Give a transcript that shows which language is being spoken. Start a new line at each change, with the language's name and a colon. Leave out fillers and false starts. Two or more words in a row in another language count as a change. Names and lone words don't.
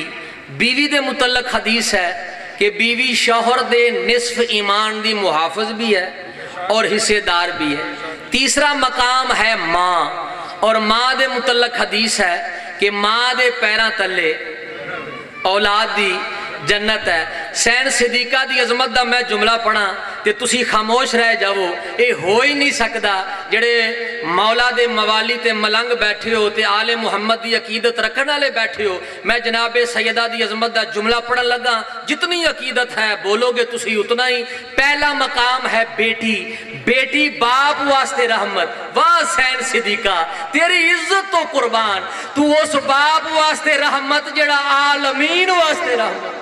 Punjabi: بیوی دے متعلق حدیث ہے کہ بیوی شوہر دے نصف ایمان دی محافظ بھی ہے اور حصے دار بھی ہے. تیسرا مقام ہے ماں، اور ماں دے متعلق حدیث ہے کہ ماں دے پیران تلے اولاد دی جنت ہے. سین صدیقہ دی عظمت دا میں جملہ پڑھا تے تسی خاموش رہ جاؤ. اے ہو ہی نہیں سکدا جڑے مولا دے موالی تے ملنگ بیٹھے ہو تے آل محمد دی عقیدت رکھنے والے بیٹھے ہو. میں جناب سیدہ دی عظمت دا جملہ پڑھن لگا، جتنی عقیدت ہے بولو گے تسی اتنا ہی. پہلا مقام ہے بیٹی. بیٹی باپ واسطے رحمت. واہ سین صدیقہ تیری عزت تو قربان، تو اس باپ واسطے رحمت جڑا عالمین واسطے رحمت.